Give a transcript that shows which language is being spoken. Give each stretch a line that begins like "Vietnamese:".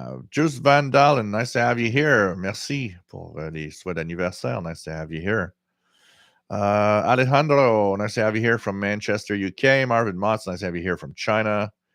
English: Just Van Dalen, nice to have you here.
French: Merci pour les souhaits d'anniversaire.
English: Nice to have you here. Alejandro, nice to have you here from Manchester, UK. Marvin Motts, nice to have you here from China.